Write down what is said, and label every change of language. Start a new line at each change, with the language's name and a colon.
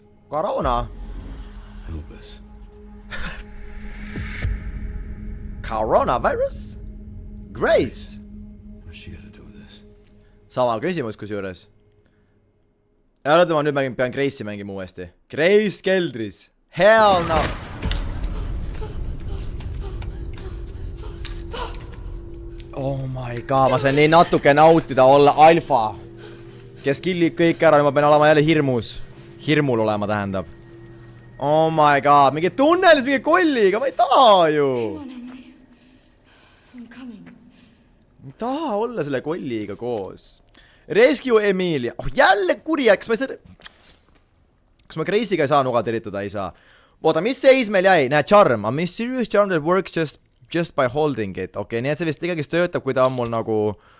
English: Corona. Elvis. Coronavirus? Grace. What's she gotta do with this?
Estonian: Sama küsimus kusjuures. Ja oota, ma nüüd pean Grace'i mängima uuesti. Grace keldris.
English: Hell no. Oh my god,
Estonian: ma sain nii natuke nautida olla alfa. Kes killib kõik ära, ma pean olema jälle hirmus. Hirmul olema tähendab.
English: Oh my god,
Estonian: mingi tunnelis mingi kolliga, ma ei taha ju. Ma ei taha olla selle kolliga koos.
English: Rescue Emilia.
Estonian: Oh, jälle kurja, kas ma Grace'iga ei saa nuga teritada, ei saa. Oota, mis seis meil jäi? Näe,
English: charm. A mysterious charm that works just by holding it.
Estonian: Okei, nii et see vist ikkagi töötab, kui ta on mul nagu...